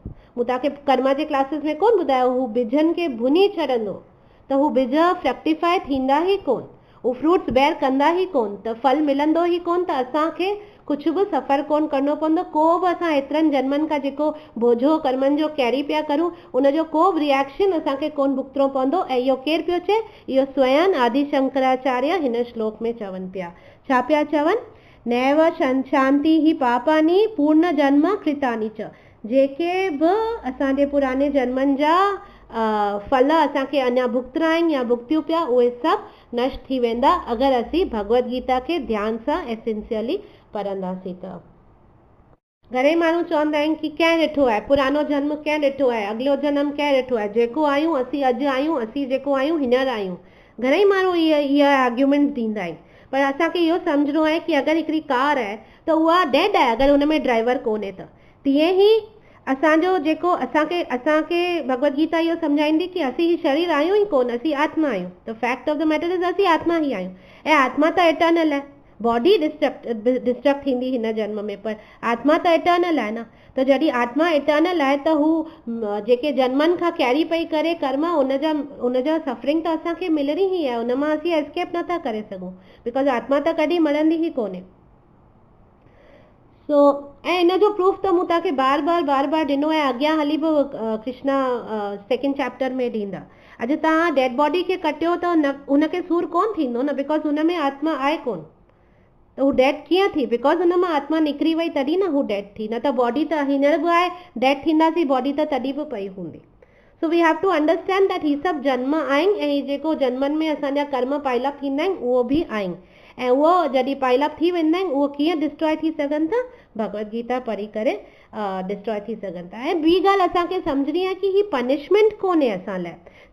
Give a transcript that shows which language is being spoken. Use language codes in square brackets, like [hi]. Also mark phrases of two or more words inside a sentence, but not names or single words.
[sd] मूं तव्हांखे कर्मा जे क्लासिस में कोन ॿुधायो, हू बिजनि खे भुनी छॾंदो, त हू बिज फ्रक्टिफाई थींदा ई कोन, हू [en] fruits bear [sd] कंदा ई कोन, त फल मिलंदो ई कोन। त असांखे कुझु बि सफ़र कोन करिणो पवंदो, को बि असां हेतिरनि जन्मनि खां जेको बोझो कर्मनि जो कैरी पिया करूं, उनजो को बि रिएक्शन असांखे कोन भुगतणो पवंदो। ऐं इहो केरु पियो चए, इहो स्वयं आदि शंकराचार्य हिन श्लोक में चवनि पिया। छा पिया चवनि, [sa] नैव शांति ही पापानी पूर्ण जन्म कृतानी च। [sd] जेके बि असांजे पुराने जन्मनि जा फल असांखे अञा भुगतना आहिनि या भुगतियूं पिया, उहे सभु नष्ट थी वेंदा अगरि असीं भगवत गीता खे ध्यान सां ऐं सिंसियरली पढ़ंदासीं। त घणेई माण्हू चवंदा आहिनि कि कंहिं ॾिठो आहे, पुरानो जन्म कंहिं ॾिठो आहे, अॻिलो जन्म कंहिं ॾिठो आहे, जेको आहियूं असीं अॼु आहियूं, असीं जेको आहियूं हींअर आहियूं। घणेई माण्हू इहा आर्ग्यूमेंट ॾींदा आहिनि, पर असांखे इहो सम्झणो आहे कि अगरि हिकिड़ी कार आहे त उहा डेड आहे अगरि हुन में ड्राइवर कोन्हे त। तीअं ई असांजो जेको असांखे भगवत गीता इहो सम्झाईंदी कि असीं ही शरीर आहियूं ई कोन, असीं आत्मा आहियूं। त [en] fact of the matter is [sd] असीं आत्मा ई आहियूं, ऐं आत्मा त एटर्नल आहे। [en] body destruct [sd] थींदी हिन जन्म में, पर आत्मा त एटर्नल आहे न। त जॾहिं आत्मा एटर्नल आहे त हू जेके जन्मनि खां कैरी पई करे कर्म, उनजा सफरिंग त असांखे मिलणी ई आहे, उन मां असीं एस्केप नथा करे सघूं, बिकॉज आत्मा त कॾहिं मरंदी ई कोन्हे। सो ऐं इन जो प्रूफ त मूं तव्हांखे बार बार ॾिनो आहे, अॻियां हली बि कृष्णा [en] second chapter [sd] में ॾींदा। अॼु तव्हां [en] dead body [sd] खे कटियो त हुनखे सूर कोन थींदो न, बिकॉज हुन में आत्मा आहे कोन, त हू डेड कीअं थी, बिकॉज हुन मां आत्मा निकिरी वई तॾहिं न हू डेड थी, न त बॉडी त हींअर बि आहे, डेड थींदासीं बॉडी त तॾहिं बि पई हूंदी। [en] so we have to understand that [sd] ही सभु जन्म आहिनि, ऐं जेको जन्मनि में असांजा कर्म पाइलअप थींदा आहिनि उहो बि आहिनि, ऐं उहो जॾहिं पाइलअप थी वेंदा आहिनि उहो कीअं डिस्ट्रॉय थी सघनि था, भगवत गीता पढ़ी करे डिस्ट्रॉय थी सघनि था। ऐं ॿी ॻाल्हि असांखे सम्झणी आहे कि ही पनिशमेंट कोन्हे असां लाइ।